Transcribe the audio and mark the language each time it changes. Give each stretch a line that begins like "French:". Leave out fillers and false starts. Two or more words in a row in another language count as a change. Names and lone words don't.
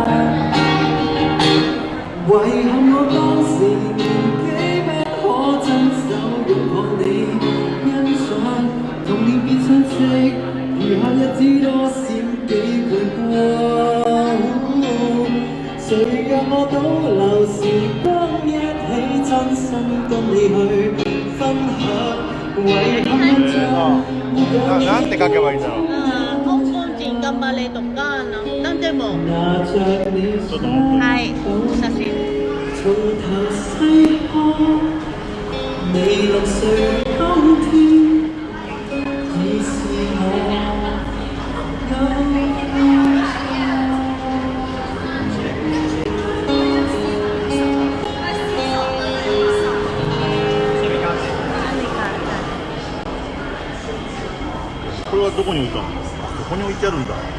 Cantonese: 遺憾我當時年紀不可親手擁抱你，欣賞童年別相識，餘下日子多閃。誰讓我倒流時光一起親身跟你去分享，遺憾印象沒有你。
Japanese: なんて書けばいいんだろう。香港人頑張れとかなんでも。はい、お写真。
Cantonese: 從頭細看，未能誰今天已是我。
Japanese: これはどこに置いたの？ここに置いてあるんだ。